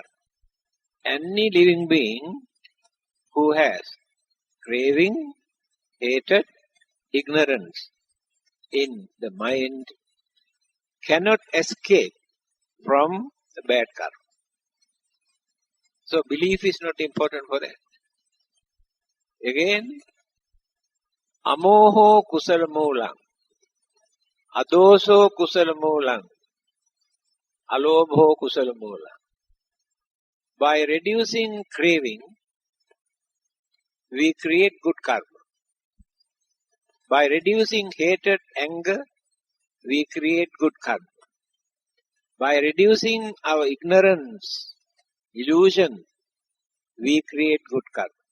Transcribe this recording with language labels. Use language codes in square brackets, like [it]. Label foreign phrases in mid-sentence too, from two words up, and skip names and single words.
[en] Any living being who has craving, hatred, ignorance in the mind cannot escape from the bad karma. So belief is not important for that. Again, [pi] amoho kusala moolang, adoso kusala moolang, alobho kusala moolang. [en] By reducing craving, we create good karma. By reducing hatred, anger, we create good karma. By reducing our ignorance, illusion, we create good karma.